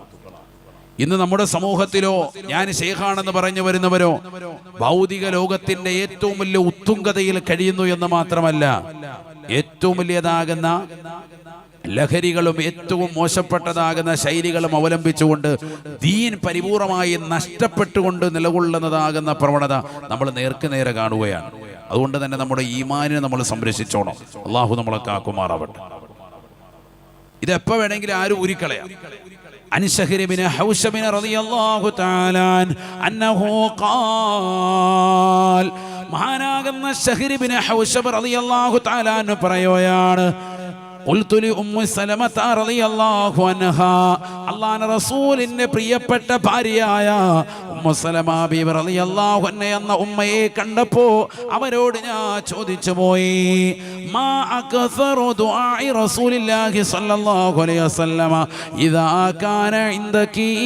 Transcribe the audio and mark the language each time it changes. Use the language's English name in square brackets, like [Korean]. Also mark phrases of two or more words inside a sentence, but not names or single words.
[Malayalam] ഇന്ന് നമ്മുടെ സമൂഹത്തിലോ ഞാൻ ശൈഖാണെന്ന് പറഞ്ഞു വരുന്നവരോ ഭൗതിക ലോകത്തിന്റെ ഏറ്റവും വലിയ ഉത്തുംഗതയിൽ കഴിയുന്നു എന്ന് മാത്രമല്ല, ഏറ്റവും വലിയതാകുന്ന ലഹരികളും ഏറ്റവും മോശപ്പെട്ടതാകുന്ന ശൈലികളും അവലംബിച്ചുകൊണ്ട് ദീൻ പരിപൂർണമായി നഷ്ടപ്പെട്ടുകൊണ്ട് നിലകൊള്ളുന്നതാകുന്ന പ്രവണത നമ്മൾ നേർക്കുനേരെ കാണുകയാണ്. അതുകൊണ്ട് തന്നെ നമ്മുടെ ഈമാനിനെ നമ്മൾ സംരക്ഷിച്ചോണം. അള്ളാഹു നമ്മളെ കാക്കുമാറാവട്ടെ. ഇതെപ്പോ വേണമെങ്കിലും ആരും ഊരിക്കളയാം. [Arabic] عن شهر بن حوشب رضي الله تعالى عنه قال [Malayalam] മഹാനാകുന്ന ശഹ്ർ ഇബ്നു ഹൗശബ് [Arabic] رضي الله تعالى [Malayalam] അൻഹു പറയുകയാണ്, [Arabic] قلت لأم سلمة رضي الله عنها, [Malayalam] അല്ലാഹുവിന്റെ റസൂലിന്റെ പ്രിയപ്പെട്ട ഭാര്യയായ ഉമ്മു സലമ ബീവി [Arabic] رضي الله عنها [Malayalam] എന്ന ഉമ്മയെ കണ്ടപ്പോ അവരോട് ഞാൻ ചോദിച്ചു പോയി, [Arabic] ما أكثر دعاء رسول الله صلى الله عليه وسلم إذا كان عندك,